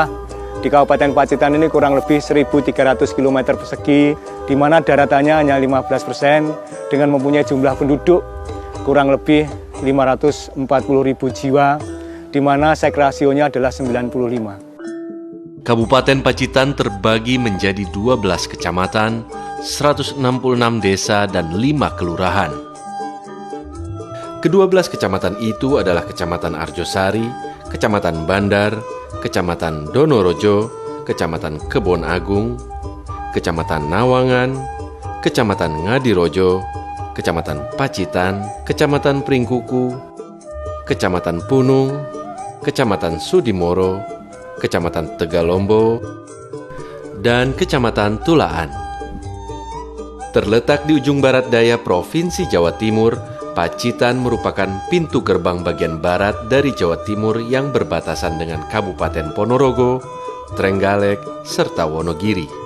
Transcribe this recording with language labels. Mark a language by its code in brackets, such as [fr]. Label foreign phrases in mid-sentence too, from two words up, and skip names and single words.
[id] Di Kabupaten Pacitan ini kurang lebih 1.300 km persegi, di mana daratannya hanya 15%, dengan mempunyai jumlah penduduk kurang lebih 540.000 jiwa, di mana seks rasionya adalah 95. Kabupaten Pacitan terbagi menjadi 12 kecamatan, 166 desa, dan 5 kelurahan. Kedua-belas kecamatan itu adalah Kecamatan Arjosari, Kecamatan Bandar, Kecamatan Donorojo, Kecamatan Kebon Agung, Kecamatan Nawangan, Kecamatan Ngadirojo, Kecamatan Pacitan, Kecamatan Pringkuku, Kecamatan Punung, Kecamatan Sudimoro, Kecamatan Tegalombo, dan Kecamatan Tulaan. Terletak di ujung barat daya Provinsi Jawa Timur, Pacitan merupakan pintu gerbang bagian barat dari Jawa Timur yang berbatasan dengan Kabupaten Ponorogo, Trenggalek, serta Wonogiri.